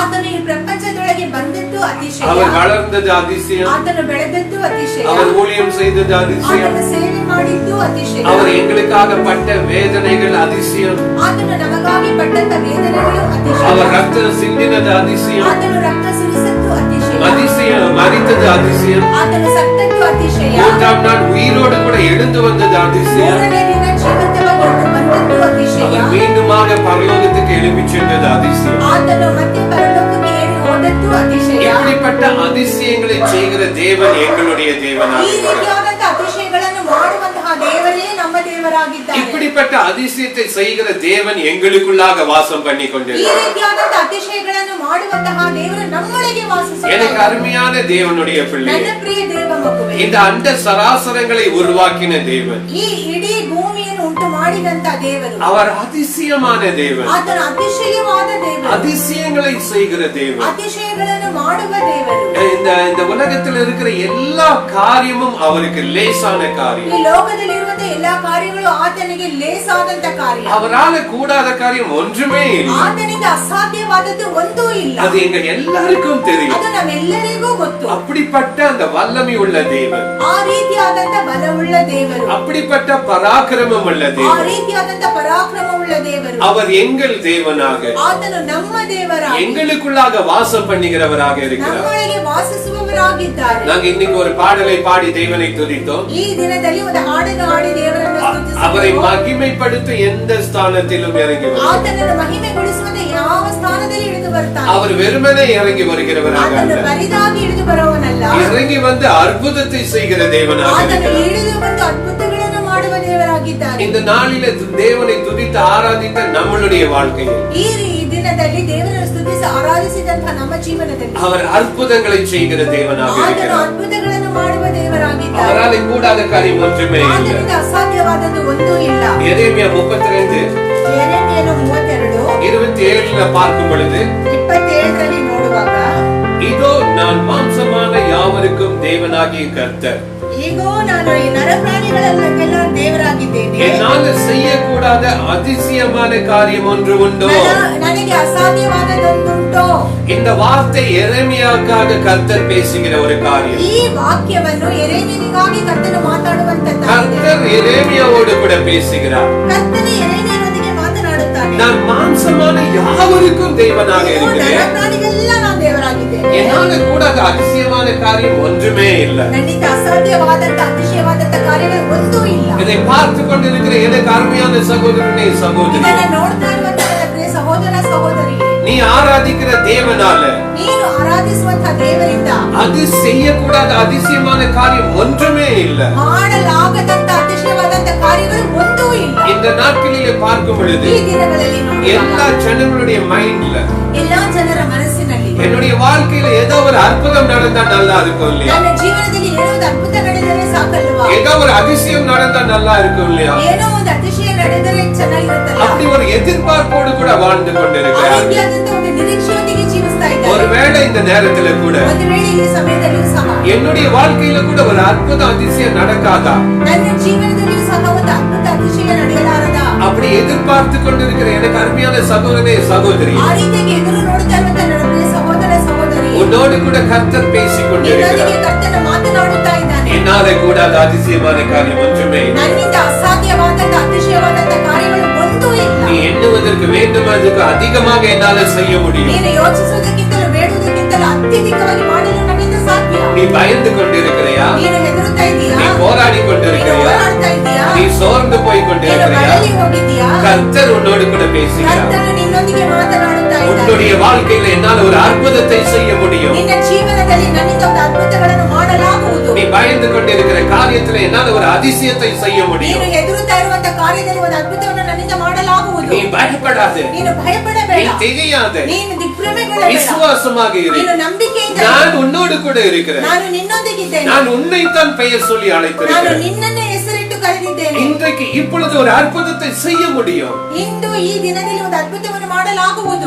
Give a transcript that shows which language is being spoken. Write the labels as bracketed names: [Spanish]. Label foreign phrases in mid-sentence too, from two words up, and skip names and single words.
[Tamil] அவர் வளர்ந்தது அதிசயம், அவர் ஊழியம் செய்தது அதிசயம், அவர் எங்களுக்காக பட்ட வேதனைகள் அதிசயம், அவர் ரத்தம் சிந்தினது அதிசயம், அதிசயம் மரித்தது அதிசயம், 3ஆம் நாள் உயிரோடு கூட எழுந்து வந்தது அதிசயம், அவர் மீண்டுமாக பரலோகத்துக்கு எழுப்பி சென்றது அதிசயம். இப்படிப்பட்ட அதிசயங்களை செய்கிற தேவன் எங்களுடைய தேவனாக. இப்படி அப்படிப்பட்ட அதிசயத்தை செய்கிற தேவன் எங்களுக்குள்ளாக வாசம் பண்ணி [Kannada] ಈ [Tamil] கொண்டிருக்கிறார். [Kannada] ರೀತಿಯಾದಂತ ಅತಿಶಯಗಳನ್ನು ಮಾಡುವಂತಹ ದೇವರು ನಮ್ಮೊಳಗೆ ವಾಸಿಸುತ್ತಾರೆ. [Tamil] எனக்கு அருமையான தேவனுடைய பிள்ளை, [Kannada] ನನ್ನ ಪ್ರಿಯ ದೇವ ಮಗುವೇ, [Tamil] இந்த அண்ட சராசரங்களை உருவாக்கின தேவன், [Kannada] ಈ ಇಡೀ ಭೂಮಿಯನ್ನು ಉಂಟು ಮಾಡಿದಂತ ದೇವರು, [Tamil] அவர் அதிசயமான தேவன், [Kannada] ಆತನ ಅತಿಶಯವಾದ ದೇವರು, [Tamil] அதிசயங்களை செய்கிற தேவன். [Kannada] ಅತಿಶಯಗಳನ್ನು ಮಾಡುವ ದೇವರು. [Tamil] இந்த உலகத்தில் இருக்கிற எல்லா காரியமும் அவருக்கு லேசான காரியம். [Kannada] ಈ ಲೋಕದಲ್ಲಿ ಇರುವಂತ ಎಲ್ಲಾ ಕಾರ್ಯಗಳು ಆತನಿಗೆ ಲೇಸಾದಂತ ಕಾರ್ಯ. [Tamil] அவரால கூடாத காரியம் ஒன்றுமே இல்லை. [Kannada] ಆತನಿಗೆ ಅಸಾಧ್ಯವಾದದ್ದು ಒಂದೂ ಇಲ್ಲ. [Tamil] அது எங்க எல்லாருக்கும் தெரியும். [Kannada] ಅದು ನಮ್ಮೆಲ್ಲರಿಗೂ ಗೊತ್ತು. [Tamil] அப்படிப்பட்ட அந்த வல்லமை உள்ள தேவன், [Kannada] ಆ ರೀತಿಯಾದಂತ ಬಲವುಳ್ಳ ದೇವರು, [Tamil] அப்படிப்பட்ட பராக்கிரமம் உள்ள [Kannada] ಆ [Tamil] தேவன், [Kannada] ರೀತಿಯಾದಂತ ಪರಾಕ್ರಮವುಳ್ಳ ದೇವರು, [Tamil] அவர் எங்கள் தேவனாக [Kannada] ಆತನು ನಮ್ಮ ದೇವರಾಗಿ [Tamil] எங்களுக்குள்ளாக வாசம் பண்ணுகிறவராக இருக்கிறார். [Kannada] ನಮ್ಮೊಳಗೆ ವಾಸಿಸುವವರಾಗಿದ್ದಾರೆ. [Tamil] நாங்க இன்னைக்கு ஒரு பாடலை பாடி தேவனை துதித்தோம். [Kannada] ಈ ದಿನದಲ್ಲಿ ಒಂದು ಹಾಡನ್ನು ಹಾಡಿ ದೇವರನ್ನು [Tamil] அவரை [Kannada] ಸ್ತುತಿಸಿದೆವು. [Tamil] மகிமைப்படுத்த எந்த ஸ்தானத்திலும் இறங்கி வருகிறார். [Kannada] ಆತನನ್ನು ಮಹಿಮೆಗೊಳಿಸುವಂತೆ ಯಾವ ಸ್ಥಾನದಲ್ಲಿ ಇಳಿದು ಬರ್ತಾನೆ. [Tamil] அவர் வெறுமனே இறங்கி வருகிறவராக [Kannada] ಆತನು [Tamil] அல்ல, [Kannada] ಬರಿದಾಗಿ ಇಳಿದು ಬರುವವನಲ್ಲ. [Tamil] இறங்கி வந்து அற்புதத்தை செய்கிற தேவனாக [Kannada] ಆತನು [Tamil] இருக்கிறார். [Kannada] ಇಳಿದು ಬಂದು ಅದ್ಭುತಗಳನ್ನು ಮಾಡುವ ದೇವರಾಗಿದ್ದಾನೆ. [Tamil] இந்த நாளில தேவனை துதித்து ஆராதித்த நம்மளுடைய வாழ்க்கையில் [Kannada] ಈ ದಿನದಲ್ಲಿ ದೇವರನ್ನು ಸ್ತುತಿಸಿ ಆರಾಧಿಸಿದಂತಹ ನಮ್ಮ ಜೀವನದಲ್ಲಿ [Tamil] அவர் அற்புதங்களை செய்கிற தேவனாக [Kannada] ಆತನು [Tamil] இருக்கிறார். [Kannada] ಅದ್ಭುತಗಳನ್ನು ಮಾಡುವ ದೇವರಾಗಿದ್ದಾನೆ. [Tamil] அவரால் கூடாத காரியம் ஒன்றுமே இல்லை. [Kannada] ಆತನಿಗೆ ಅಸಾಧ್ಯವಾದದ್ದು ಒಂದೂ ಇಲ್ಲ. [Tamil] எரேமியா 32 [Kannada] ಯೆರೆಮೀಯನು 32 [Tamil] 27 பார்க்கும் பொழுது, [Kannada] 27ರಲ್ಲಿ ನೋಡುವಾಗ, [Tamil] இதோ நான் மாம்சமான யாவருக்கும் தேவனாகிய கர்த்தர், [Kannada] ಈಗೋ ನಾನು ಈ ನರಪ್ರಾಣಿಗಳನ್ನೆಲ್ಲ ದೇವರಾಗಿದ್ದೇನೆ. [Tamil] என்னால் செய்யக்கூடாத அதிசயமான காரியம் ஒன்று உண்டோ? [Kannada] ನನಗೆ ಅಸಾಧ್ಯವಾದದೊಂದುಂಟೋ? [Tamil] இந்த வார்த்தை எரேமியாவுக்காக கர்த்தர் பேசுகிற ஒரு காரியம். [Kannada] ಈ ವಾಕ್ಯವನ್ನು ಯೆರೆಮೀಯನಿಗಾಗಿ ಕರ್ತನು ಮಾತಾಡುವಂತದ್ದಾಗಿದೆ. [Tamil] கர்த்தர் எரேமியாவோடு கூட பேசுகிறார். [Kannada] ಕರ್ತನು ಯೆರೆಮೀಯನೊಂದಿಗೆ ಮಾತನಾಡುತ್ತಾನೆ. [Tamil] நான் மாம்சமான யாவருக்கும் தேவனாக [Kannada] ಈಗೋ [Tamil] இருக்கிறேன். [Kannada] ನರಪ್ರಾಣಿಗಳೆಲ್ಲ ನಾನು ದೇವರಾಗಿದ್ದೇನೆ. [Tamil] என்னால கூடாத அதிசயமான காரியம் ஒன்றுமே இல்லை. [Kannada] ನನ್ನಿಂದ ಅಸಾಧ್ಯವಾದಂತ ಅತಿಶಯವಾದಂತ ಕಾರ್ಯಗಳು ಒಂದೂ ಇಲ್ಲ. [Tamil] இதை பார்த்து கொண்டிருக்கிற எனக்கு அருமையான சகோதரனே சகோதரி, [Kannada] ಇದನ್ನ ನೋಡ್ತಾ ಇರುವಂತ ನನ್ನ ಪ್ರಿಯ ಸಹೋದರ ಸಹೋದರಿಗೆ, [Tamil] நீ ஆராதிக்கிற தேவனால [Kannada] ನೀನು ಆರಾಧಿಸುವಂತ ದೇವರಿಂದ [Tamil] அது செய்யக்கூடாத அதிசயமான காரியம் ஒன்றுமே இல்லை. [Kannada] ಮಾಡಲಾಗದಂತ ಅತಿಶಯವಾದಂತ ಕಾರ್ಯಗಳು ಒಂದೂ ಇಲ್ಲ. [Tamil] இந்த நாட்களிலே பார்க்கும் பொழுது [Kannada] ಈ ದಿನಗಳಲ್ಲಿ [Tamil] எல்லா ஜனங்களுடைய மைண்ட்ல, [Kannada] ಎಲ್ಲಾ ಜನರ ಮನಸ್ಸಿನಲ್ಲಿ [Tamil] என்னுடைய வாழ்க்கையில ஏதோ ஒரு அற்புதம் நடந்தா நல்லா இருக்கும் இல்லையா? [Kannada] ನನ್ನ ಜೀವನದಲ್ಲಿ ಏನೋ ಒಂದು ಅದ್ಭುತ ನಡೆದರೆ ಸಾಕಲ್ವಾ? [Tamil] ஏதோ ஒரு அதிசயம் நடந்தா நல்லா இருக்கும் இல்லையா? [Kannada] ಏನೋ ಒಂದು ಅತಿಶಯ ನಡೆದರೆ ಚೆನ್ನಾಗಿರುತ್ತಲ್ಲ. [Tamil] அப்படி ஒரு எதிர்பார்ப்போடு கூட வாழ்ந்து [Kannada] ಆ [Tamil] கொண்டிருக்கிறார்கள். [Kannada] ರೀತಿಯಾದಂತ ಒಂದು ನಿರೀಕ್ಷೆಯೊಂದಿಗೆ ಜೀವಿಸ್ತಾ ಇದ್ದಾರೆ. [Tamil] ஒருவேளை இந்த நேரத்துல கூட [Kannada] ಒಂದು ವೇಳೆ ಈ ಸಮಯದಲ್ಲಿಯೂ ಸಹ [Tamil] என்னுடைய வாழ்க்கையில கூட ஒரு அற்புத அதிசயம் நடக்காதா? [Kannada] ನನ್ನ ಜೀವನದಲ್ಲಿಯೂ ಸಹ ಒಂದು ಅದ್ಭುತ ಅತಿಶಯ ನಡೆಯಲಾರದ? [Tamil] அப்படி எதிர்பார்த்து கொண்டிருக்கிற எனக்கு அருமையான சகோதரனே சகோதரி, [Kannada] ಆ ರೀತಿಯಾಗಿ ಎದುರು ನೋಡುತ್ತಾ ಇರುವಂತ ನನ್ನ ಪ್ರಿಯ ಸಹೋದರ ಸಹೋದರಿ, [Tamil] உன்னோடு கூட கர்த்தர் பேசிக் கொண்டிருக்கிறார். [Kannada] ನಿನ್ನೊಂದಿಗೆ ಕರ್ತನು ಮಾತನಾಡುತ್ತಾ ಇದ್ದಾನೆ. [Tamil] என்னால கூடாத அதிசயமான காரியம் ஒன்றுமே இல்லை. [Kannada] ನನ್ನಿಂದ ಅಸಾಧ್ಯವಾದಂತ ಅತಿಶಯವಾದಂತ ಕಾರ್ಯಗಳು ಒಂದೂ ಇಲ್ಲ. [Tamil] நீ எண்ணுவதற்கு வேண்டும் அதுக்கு அதிகமாக என்னால செய்ய முடியும். [Kannada] ನೀನು ಯೋಚಿಸುವುದಕ್ಕಿಂತಲೂ ಬೇಡುವುದಕ್ಕಿಂತಲೂ ಅತ್ಯಧಿಕವಾಗಿ ಮಾಡಲು ನನ್ನಿಂದ ಸಾಧ್ಯ. [Tamil] நீ பயந்து கொண்டிருக்கிறையா? [Kannada] ನೀನು ಹೆದರುತ್ತಾ ಇದೀಯಾ? [Tamil] நீ போராடி [Kannada] ನೀನು [Tamil] கொண்டிருக்கிறையா? [Kannada] ಹೋರಾಡ್ತಾ ಇದೀಯಾ? [Tamil] நீ சோர்ந்து போய் [Kannada] ನೀನು [Tamil] கொண்டிருக்கிறையா? [Kannada] ಬಳಲಿ ಹೋಗಿದ್ದೀಯಾ? [Tamil] கர்த்தர் உன்னோடு கூட பேசுகிறார். [Kannada] ಕರ್ತನು ನಿನ್ನೊಂದಿಗೆ ಮಾತನಾಡುತ್ತಾ ಇದ್ದಾನೆ. [Tamil] உன்னுடைய வாழ்க்கையில என்னால ஒரு அற்புதத்தை செய்ய முடியும். [Kannada] ನಿನ್ನ ಜೀವನದಲ್ಲಿ ನನ್ನಿಂದ ಒಂದು ಅದ್ಭುತಗಳನ್ನು ಮಾಡಲಾಗುವುದು. [Tamil] நீ பயந்து கொண்டிருக்கிற காரியத்துல என்னால ஒரு அதிசயத்தை செய்ய [Kannada] ನೀನು [Tamil] முடியும். [Kannada] ಹೆದರುತ್ತಾ ಇರುವಂತ ಕಾರ್ಯದಲ್ಲಿ ಒಂದು ಅದ್ಭುತವನ್ನು ನನ್ನಿಂದ ಮಾಡಲಾಗುವುದು. [Tamil] நீ பயப்படாதே, [Kannada] ನೀನು [Tamil] நீ [Kannada] ಭಯಪಡಬೇಡ. [Tamil] திகையாதே, [Kannada] ನೀನು ದಿಗ್ಭ್ರಮೆಗೊಳ್ಳಬೇಡ. [Tamil] விசுவாசமாக இரு. [Kannada] ನೀನು ನಂಬಿಕೆಯಿಂದ [Tamil] நான் உன்னோடு கூட இருக்கிறேன். [Kannada] ನಾನು ನಿನ್ನೊಂದಿಗಿದ್ದೇನೆ. [Tamil] நான் உன்னைத்தான் பெயர் சொல்லி [Kannada] ನಾನು [Tamil] அழைத்திருக்கிறேன். [Kannada] ನಿನ್ನನ್ನೇ ಹೆಸರಿಟ್ಟು ಕರೆದಿದ್ದೇನೆ. [Tamil] இன்றைக்கு இப்பொழுது ஒரு அற்புதத்தை செய்ய முடியும். [Kannada] ಇಂದು ಈ ದಿನದಲ್ಲಿ ಒಂದು ಅದ್ಭುತವನ್ನು ಮಾಡಲಾಗುವುದು.